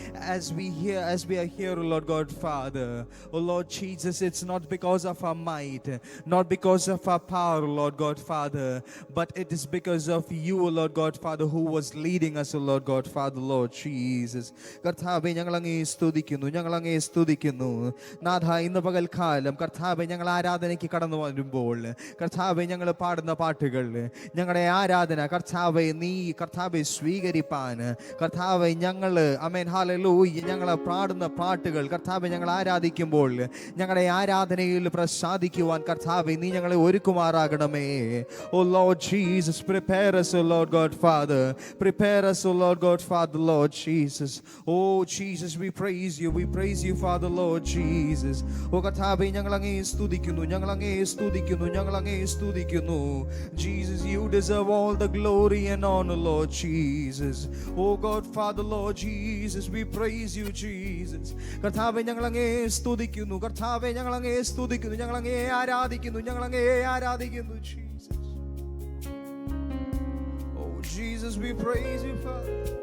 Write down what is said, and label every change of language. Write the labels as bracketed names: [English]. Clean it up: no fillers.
[English] As we are here, O Lord God, Father, O Lord Jesus, it's not because of our might, not because of our power, O Lord God, Father, but it is because of you, O Lord God, Father, who was leading us, O Lord God, Father, Lord Jesus. [Malayalam] കർത്താവേ, ഞങ്ങൾ അങ്ങേ സ്തുതിക്കുന്നു, ഞങ്ങൾ അങ്ങേ സ്തുതിക്കുന്നു. നാഥ, ഇന്ന് പകൽക്കാലം കർത്താവേ, ഞങ്ങൾ ആരാധനയ്ക്ക് കടന്നു വരുമ്പോൾ കർത്താവേ, ഞങ്ങൾ പാടുന്ന പാട്ടുകൾ, ഞങ്ങളുടെ ആരാധന കർത്താവേ, നീ കർത്താവെ സ്വീകരിപ്പാൻ കർത്താവെ ഞങ്ങൾ ആമേൻ ഹല്ലേലൂയ ഞങ്ങൾ പാടുന്ന പാട്ടുകൾ കർത്താവെ ഞങ്ങൾ ആരാധിക്കുമ്പോൾ ഞങ്ങളുടെ ആരാധനയിൽ പ്രസാദിക്കുവാൻ കർത്താവെ നീ ഞങ്ങളെ ഒരുക്കുമാറാകണമേ. [English] Oh Lord Jesus, prepare us, O Lord God Father, prepare us, O Lord God Father, Lord Jesus. Oh Jesus, we praise you Father, Lord Jesus. [Malayalam] ഓ കർത്താവെ, ഞങ്ങൾ അങ്ങേ സ്തുതിക്കുന്നു, ഞങ്ങൾ അങ്ങേ സ്തുതിക്കുന്നു, ഞങ്ങൾ അങ്ങേ സ്തുതിക്കുന്നു. [English] Jesus, you deserve all the glory and honor, Lord Jesus. Oh God, Father, Lord Jesus, we praise you, Jesus. [Malayalam] കർത്താവേ, ഞങ്ങൾ അങ്ങേ സ്തുതിക്കുന്നു, കർത്താവേ, ഞങ്ങൾ അങ്ങേ സ്തുതിക്കുന്നു, ഞങ്ങൾ അങ്ങേ ആരാധിക്കുന്നു, ഞങ്ങൾ അങ്ങേ ആരാധിക്കുന്നു, Jesus. [English] Oh Jesus, we praise you, Father.